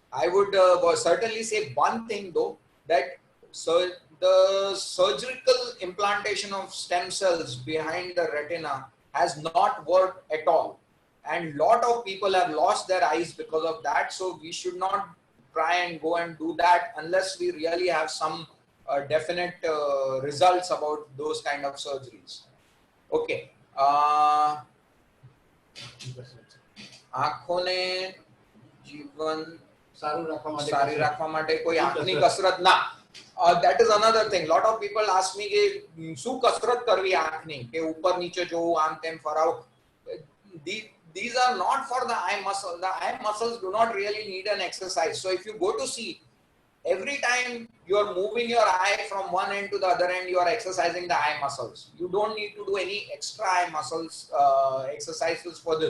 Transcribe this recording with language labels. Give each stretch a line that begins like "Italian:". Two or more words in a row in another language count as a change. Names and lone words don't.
English: I would certainly say one thing though, that So the surgical implantation of stem cells behind the retina has not worked at all. And lot of people have lost their eyes because of that. So we should not try and go and do that unless we really have some definite results about those kind of surgeries.
Gujarati: Okay. આંખોને જીવન સારું રાખવા માટે સારી રાખવા માટે કોઈ આંખની કસરત ના.
English: That is another thing. Lot of people ask me
Gujarati: કે શું કસરત કરવી આંખની, કે ઉપર નીચે જોવું, આમ તેમ ફરાવું.
English: These are not for the eye muscle. The eye muscles do not really need an exercise. So if you go to see, every time you are moving your eye from one end to the other end, you are exercising the eye muscles. You don't need to do any extra eye muscles exercises for this.